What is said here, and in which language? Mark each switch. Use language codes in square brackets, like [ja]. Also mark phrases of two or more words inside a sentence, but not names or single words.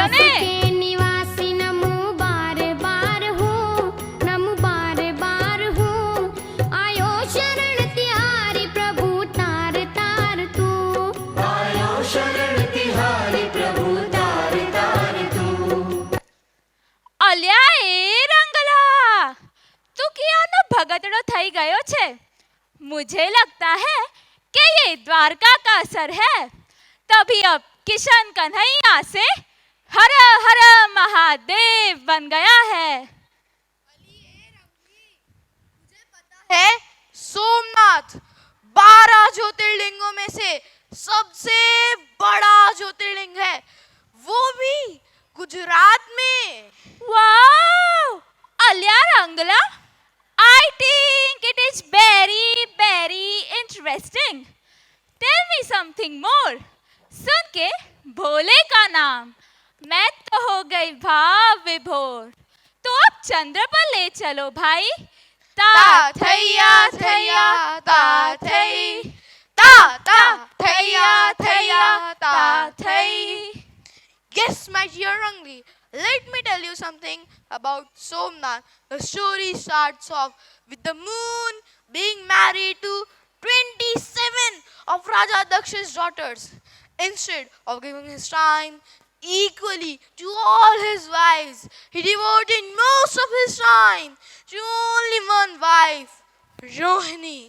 [hi] के निवासी नमो बार बार हूँ, नमो बार बार हूँ। आयो शरण तिहारी प्रभु तार तार तू, आयो शरण तिहारी प्रभु तार तार तू। [gu] અલ્યા એ રંગલા, તું ક્યાંનો ભગતડો થઈ ગયો છે? [hi] मुझे लगता है कि ये द्वारका का असर है, तभी अब किशन कन्हैया से हर हर महादेव बन गया है। है सोमनाथ 12 ज्योतिर्लिंगों में से सबसे बड़ा ज्योतिर्लिंग है, वो भी गुजरात में। वाओ! अलिया रंगला, [en] I think it is very interesting. Tell me something more. [hi] सुन के भोले का नाम मैं तो हो गई भाव विभोर। तो अब चंद्र पर ले चलो भाई। ता थैया थैया ता थै, ता ता थैया थैया ता थै। [en] Yes, my dear Rangli, let me tell you something about Somnath. The story starts off with the moon being married to 27 of Raja Daksh's daughters. Instead of giving his time equally to all his wives, he devoted most of his time to only one wife, Rohini.